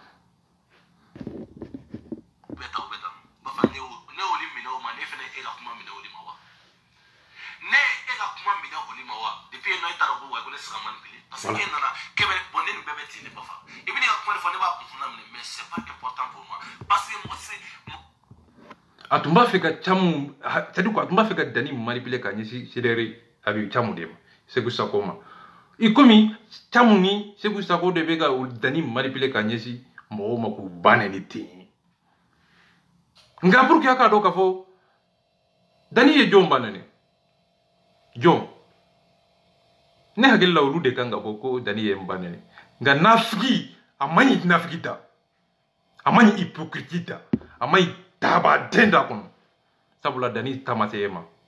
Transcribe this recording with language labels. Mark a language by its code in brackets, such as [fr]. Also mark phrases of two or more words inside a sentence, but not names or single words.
[bm] bɛta Bafa ne oli minɛ o ma ne fɛnɛ e ka kuma minɛ o de ma wa ne e ka kuma minɛ o de ma wa depuis no e taara ko wa ko ne [fr] sera manipulé parce que [bm] e nana kɛbɛ bon ne nin bɛɛ bɛ ten ne Bafa i bɛ ne ka kuma de fɔ ne b'a kunna minɛ [fr] mais c'est pas important pour moi parce que moi c'est [bm] a tun b'a fɛ ka Thiam c'est-à-dire a tun b'a fɛ ka Dani manipuler ka ɲɛsin Cédric Habib Thiam de ma Sékou Sakɔ ma i komi Thiam ni Sékou Sakɔ de bɛ ka Dani manipuler ka ɲɛsin mɔgɔw ma k'u ba nɛni ten nka [fr] pour que [bm] a k'a dɔn k'a fɔ Dani ye jɔn ba nɛni jɔn ne hakili la olu de kan ka bɔ ko Dani ye n ba nɛni nka nafigi a man ɲi nafigi da a man ɲi hypocrite da a man ɲi dabaden da kɔnɔ sabula Dani ta ma se e ma